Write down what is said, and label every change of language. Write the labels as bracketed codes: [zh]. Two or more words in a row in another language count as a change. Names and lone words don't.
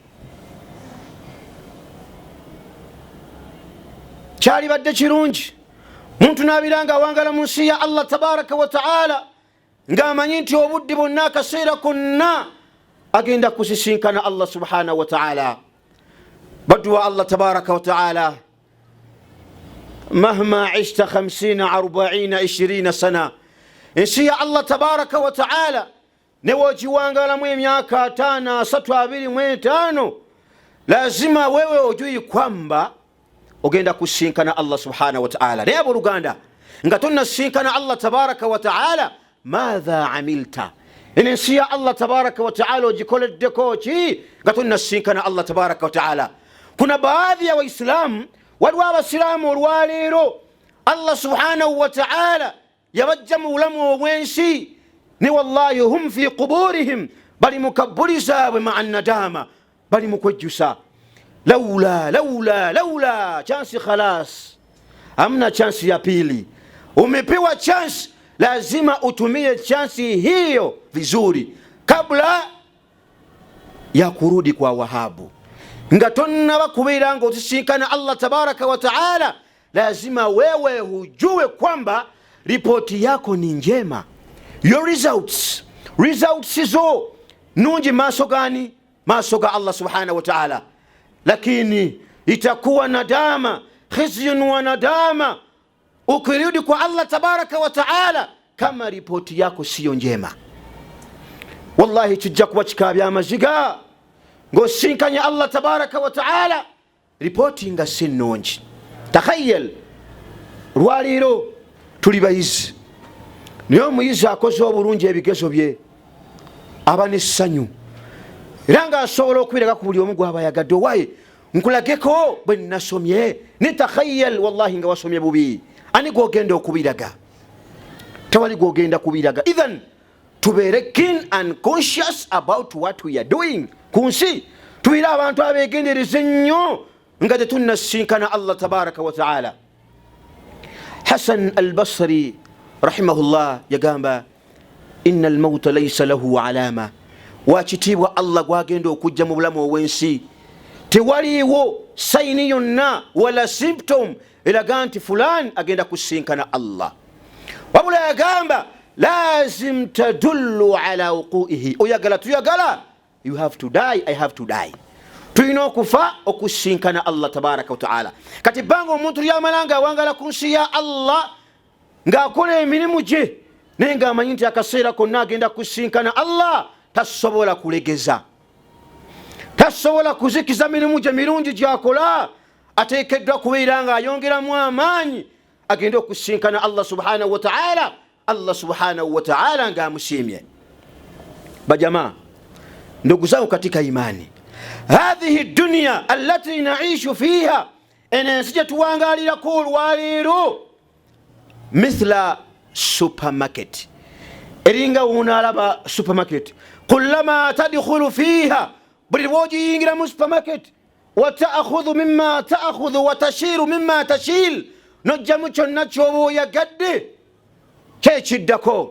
[lg] Kyali badde kirungi muntu n'abiranga awangala mu nsi ya Allah [ar] تبارك وتعالى [lg] ng'amanyi nti obudde bwonna kaseera konna agenda kusisinkana Allah [ar] سبحانه وتعالى. بدوا الله تبارك وتعالى، مهما عشت 50 40 20 سنة, [lg] ensi ya Allah [ar] تبارك وتعالى [lg] newogiwangalamu emyaka 5 3 [sw] lazima wewe ojui kwamba [lg] ogenda kusinkana Allah [ar] سبحانه وتعالى. [lg] Naye abooluganda, nga tonnasinkana Allah [ar] تبارك وتعالى, ماذا عملت? [lg] Ensi ya Allah [ar] تبارك وتعالى [lg] ogikoleddeko ki nga tonnasinkana Allah [ar] تبارك وتعالى? [sw] Kuna baadhi ya Waislamu, [lg] waliwo abasiraamu olwaleero Allah [ar] سبحانه وتعالى [lg] yabajja mu bulamu obwensi ni [ar] والله هم في قبورهم [lg] bali mukabbuliza [ar] ومع ندامة [lg] bali mukwejjusa [ar] لولا chance خلاص [sw] amna chance ya pili. Umepewa chance, lazima utumie chance hiyo vizuri kabla ya kurudi kwa Wahabu. [lg] Ngatonna bakubira ngo tusinkana [sw] Allah [ar] تبارك وتعالى, [sw] lazima wewe hujue kwamba ripoti yako ni njema. [en] Your results [lg] zo nunji maso gani? Maso ga Allah [ar] سبحانه وتعالى. [sw] Lakini itakuwa nadama, [ar] خزي وندامة [sw] ukirudi kwa Allah [ar] تبارك وتعالى [sw] kama ripoti yako siyo njema. [lg] Wallahi tujja kuba kikabya amaziga ngo sinkanya Allah [ar] تبارك وتعالى [lg] ripoti nga sinonji. Takhayyal rwaliro tuli bayizi, niyo muyizi akoze obulungi ebigezo bye aba n'essanyu era nga asobola okubiraga ku buli omu gw'abayagadde owaye nkulageko bwe nasomye. Ni [ar] تخيل والله [lg] nga wasomye bubi ani gwogenda okubiraga, tewali gwogenda kubiraga. Idhan tubeere [en] keen and conscious about what we are doing [lg] kunsi, tubeere abantu abeegendereza ennyo nga tetunnasinkana Allah [ar] تبارك وتعالى. [lg] Hasan al-Basri rahimahullah yagamba [ar] إن الموت ليس له علامة, [lg] wakitibwa Allah gwagenda okujja mu bulamu obwensi tewaliwo sayini yonna wala symptom eraga nti fulani agenda kusinkana Allah. Wabula yagamba [ar] لازم تدل على وقوعه, [lg] oyagala tuyagala, [en] you have to die, I have to die. [lg] Tulina okufa okusinkana Allah [ar] تبارك وتعالى. [lg] Kati banga omuntu yamalanga wangala kunsi ya Allah ng'akola emirimu gye naye ng'amanyi nti akaseera konna agenda kusinkana Allah, tasobola kulegeza, tasobola kuzikiza mirimu gye mirungi gyakola. Ateekeddwa kubeera nga ayongeramu amaanyi agenda okusinkana Allah [ar] سبحانه وتعالى, [lg] Allah [ar] سبحانه وتعالى [lg] ng'amusiimye. [ar] Bajamaa, [sw] ndugu zangu katika imani, [ar] هذه الدنيا التي نعيش فيها, [lg] enensi gye tuwangalirako olwaleero mithla supermarket, eringa unalaba supermarket. [ar] كلما تدخل فيها, [lg] buli lwogiyingira mu supermarket [ar] وتأخذ مما تأخذ وتشتري مما تشتهي, [lg] nojjamu kyonna kyoba oyagadde kyekiddako.